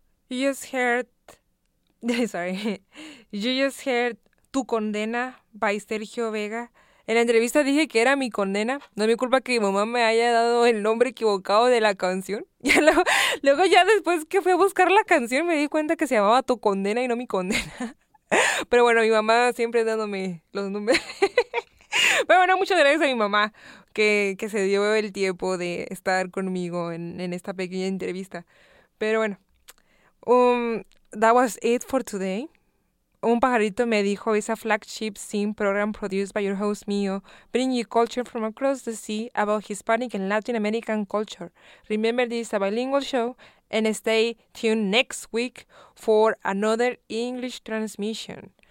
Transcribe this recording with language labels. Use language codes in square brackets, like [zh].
[en] You just heard, sorry, you just heard Tu Condena by Sergio Vega. [es] En la entrevista dije que era Mi Condena. No es mi culpa que mi mamá me haya dado el nombre equivocado de la canción. Y luego ya después que fui a buscar la canción me di cuenta que se llamaba Tu Condena y no Mi Condena. Pero bueno, mi mamá siempre dándome los números. Pero bueno, muchas gracias a mi mamá que se dio el tiempo de estar conmigo en esta pequeña entrevista. Pero bueno. [en] That was it for today. [es] Un pajarito me dijo, [en] "It's a flagship sim program produced by your host Mio, bringing you culture from across the sea about Hispanic and Latin American culture. Remember, this is a bilingual show, and stay tuned next week for another English transmission.